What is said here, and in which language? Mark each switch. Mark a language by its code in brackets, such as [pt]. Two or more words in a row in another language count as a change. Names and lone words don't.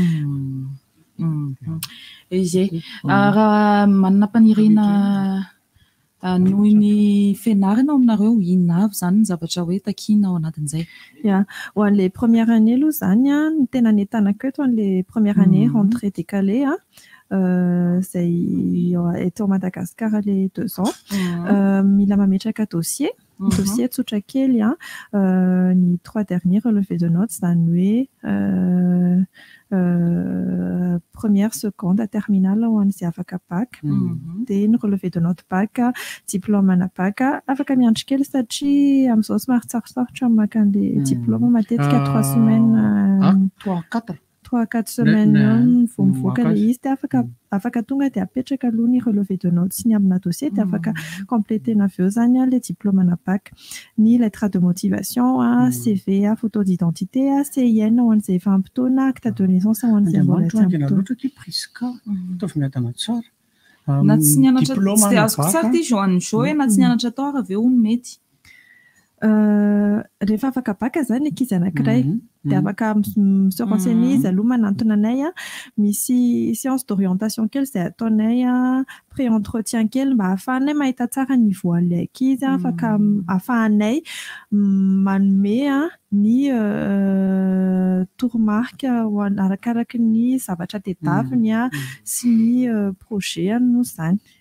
[mg] Izay raha manana mpaniriana noho ny fianarana aminareo inona avy zany ny zavatra hoe takiana ao anatin'izay? Ya, ho an'le [fr] première année [mg] aloha zany ny tena nentanako eto an'le [fr] première année rentrée décalée [mg] izay eto Madagascar [fr] les 2 ans [mg] mila mametraka dossier tsotra kely ny 3 [fr] derniers relevés de notes [mg] zany hoe [fr] première, seconde, terminale [mg] ho an'izay afaka bac dia ny [fr] relevé de notes bac, diplôme [mg] ana bac afaka miandry kely satria amin'izao somary tsarosarotra maka an'le diplôme matetika [fr] 3 semaines 3-4 semaines [mg] vao mivoaka le izy dia afaka tonga dia apetraka aloha ny [fr] relevé de notes [mg] sy ny amina dossier dia afaka complétena avy eo zany le diplôme ana bac, ny [fr] lettre de motivation, CV, photo d'identité, [mg] CIN ho an'izay efa ampitoana, [fr] acte de naissance [mg] ho an'izay mbola tsy ampitoana. Loatra ty Priska ataovy miadana tsara na tsy nianatra tsy dia azoko tsara ty Joanne Jo hoe na tsy nianatra tao ary avy eo no mety rehefa afaka baka zany ankizy anankiray dia afaka [fr] se renseigner [mg] izy aloha manantona anay misy [fr] séance d'orientation [mg] kely izay ataonay pré-entretien kely mba ahafahanay mahita tsara niveau an'ilay ankizy afaka ahafahanay manome ny tourmarque arakaraky ny zavatra tedaviny sy ny projet no zany.